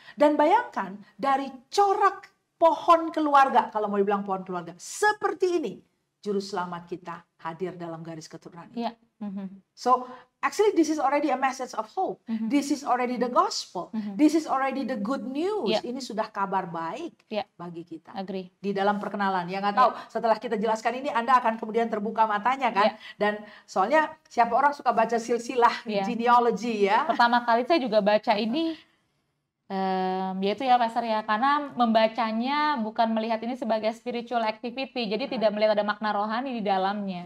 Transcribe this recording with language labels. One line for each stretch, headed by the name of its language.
Indonesian: Dan bayangkan dari corak pohon keluarga, kalau mau dibilang pohon keluarga seperti ini, juru selamat kita hadir dalam garis keturunan.
English: So actually this is already a message of hope. This is already the gospel. This is already the good news.
Indonesian: Ini sudah kabar baik bagi kita. Di dalam perkenalan, ya nggak tahu. Setelah kita jelaskan ini, Anda akan kemudian terbuka matanya kan. Dan soalnya siapa orang suka baca silsilah genealogy ya. Pertama kali saya juga baca ini Yaitu ya Pastor ya, karena membacanya bukan melihat ini sebagai
English: spiritual activity,
Indonesian: jadi tidak melihat ada makna rohani di dalamnya.